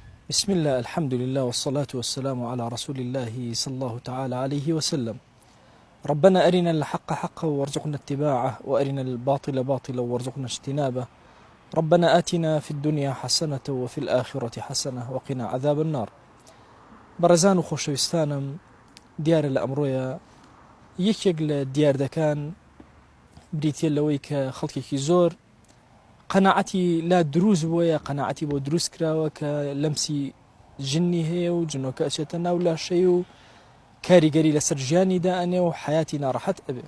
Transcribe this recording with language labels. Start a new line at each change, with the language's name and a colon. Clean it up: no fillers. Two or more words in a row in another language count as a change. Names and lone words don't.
Arabic: بسم الله، الحمد لله، والصلاة والسلام على رسول الله صلى الله تعالى عليه وسلم. ربنا أرنا الحق حقا وارزقنا اتباعه، وأرنا الباطل باطلا وارزقنا اجتنابه. ربنا آتنا في الدنيا حسنة وفي الآخرة حسنة وقنا عذاب النار.
Central Kurdish: برزان و خۆشەویستانم، دیارە لە ئەمڕۆیە یەکێک لە دیاردەکان بریتە لەوەی کە خەڵکێکی زۆر قەناعەتی لا دروست بووە، قەناعەتی بۆ دروست کراوە کە لەمسی جنی هەیە و جنۆکە ئەچێتە ناو لاشەی و کاریگەری لەسەر ژیانیدا ئەنێ و حیاتی ناڕەحەت ئەبێ.